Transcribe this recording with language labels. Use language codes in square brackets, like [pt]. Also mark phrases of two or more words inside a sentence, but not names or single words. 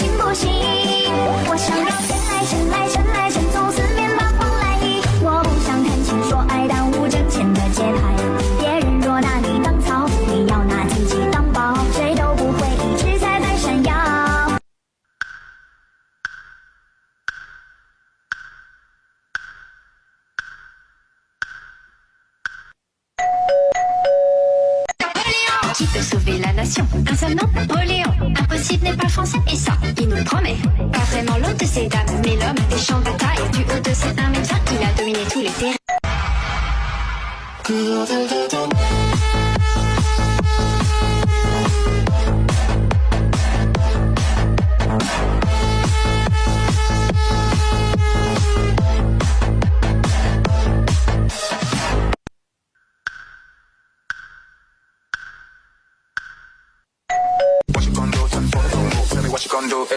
[zh] 不行。我想要神从四面八方来袭。我不想谈情说爱，耽误挣钱的节拍。别人若拿你当草，你要拿自己当宝，谁都不会一直在闪耀。 [fr] Qui peut sauver la nation? Un seul nom, Napoléon. Impossible n'est pas français et ça, il nous le promet. Pas vraiment l'homme de ces dames, mais l'homme des champs de bataille. Du haut de ses 1m20, il a dominé tous les terrains. [en] What you gonna do? Tell me what you gonna do. Tell me what you gonna do.